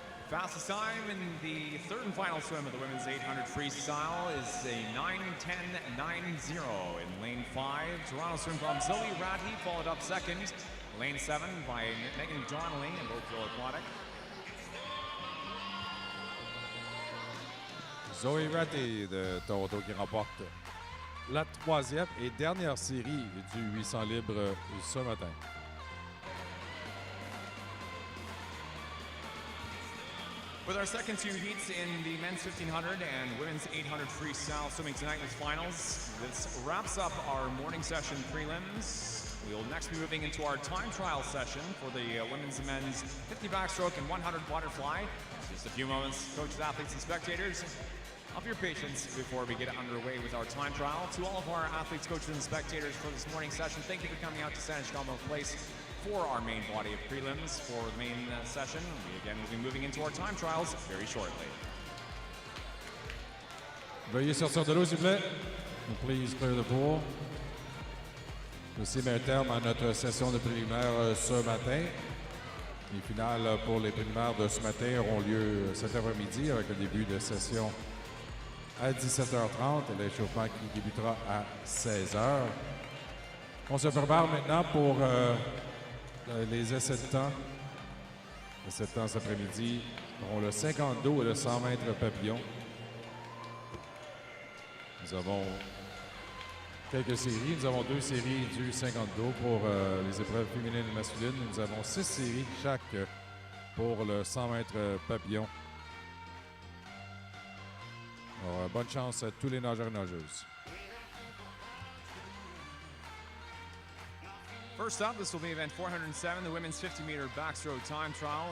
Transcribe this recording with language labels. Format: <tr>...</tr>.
<en>Fastest time in the third and final swim of the women's 800 freestyle is a 9:10.90 in lane 5. Toronto swim from Zoe Ratty, followed up second. Lane 7 by Megan Donnelly in Oakville Aquatic.</en> <fr>Zoe Ratty de Toronto qui remporte la troisième et dernière série du 800 libre ce matin.</fr> <en>With our second two heats in the men's 1500 and women's 800 freestyle swimming tonight with finals, this wraps up our morning session prelims. We'll next be moving into our time trial session for the women's and men's 50 backstroke and 100 butterfly. Just a few moments, coaches, athletes, and spectators, of your patience before we get underway with our time trial. To all of our athletes, coaches, and spectators for this morning session, thank you for coming out to Saanich Commonwealth Place for our main body of prelims for the main session. We again will be moving into our time trials very shortly.</en> <fr>Veuillez sortir de l'eau, s'il vous plaît.</fr> <en>Please clear the pool.</en> <fr>Ceci met un terme à notre session de préliminaires ce matin. Les finales pour les préliminaires de ce matin auront lieu cet après-midi avec le début de session à 17h30 et l'échauffement qui débutera à 16h. On se prépare maintenant pour les essais de temps. Les essais de temps cet après-midi auront le 50 dos et le 100 mètres papillon. Nous avons quelques séries. Nous avons 2 séries du 50 dos pour les épreuves féminines et masculines. Nous avons 6 séries chaque pour le 100 mètres papillon. Alors, bonne chance à tous les nageurs et nageuses.</fr> <en>First up, this will be event 407, the women's 50-meter backstroke time trial.</en>